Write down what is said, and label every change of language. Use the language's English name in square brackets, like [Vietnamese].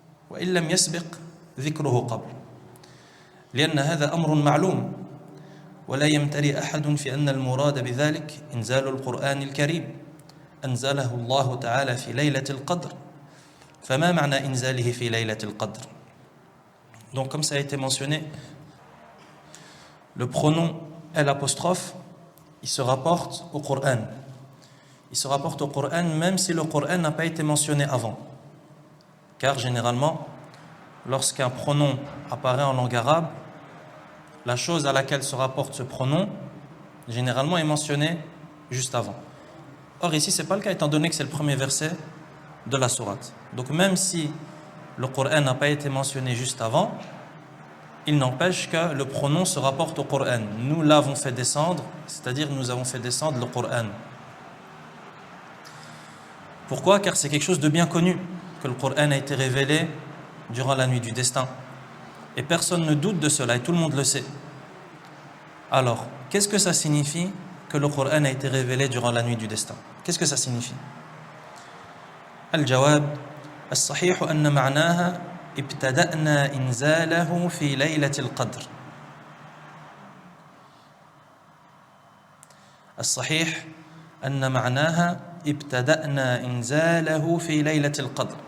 [Arabic] وإن لم يسبق ذكره قبل لأن هذا أمر معلوم ولا يمتري أحد في أن المراد بذلك إنزال القرآن الكريم أنزله الله تعالى في ليلة القدر فما معنى إنزاله في ليلة القدر. [French] Donc comme ça a été mentionné, le pronom L', il se rapporte au Coran. Il se rapporte au Coran même si le Coran n'a pas été mentionné avant. Car généralement, lorsqu'un pronom apparaît en langue arabe, la chose à laquelle se rapporte ce pronom, généralement est mentionnée juste avant. Or ici, ce n'est pas le cas étant donné que c'est le premier verset de la sourate. Donc même si le Coran n'a pas été mentionné juste avant, il n'empêche que le pronom se rapporte au Coran. Nous l'avons fait descendre, c'est-à-dire nous avons fait descendre le Coran. Pourquoi? Car c'est quelque chose de bien connu. que le Coran a été révélé durant la nuit du destin. Et personne ne doute de cela, et tout le monde le sait. Alors, qu'est-ce que ça signifie que le Coran a été révélé durant la nuit du destin? Qu'est-ce que ça signifie? [Arabic] Al-Jawab, الصحيح أن معناها ابتدأنا إنزاله في ليلة القدر. الصحيح أن معناها ابتدأنا إنزاله في ليلة القدر.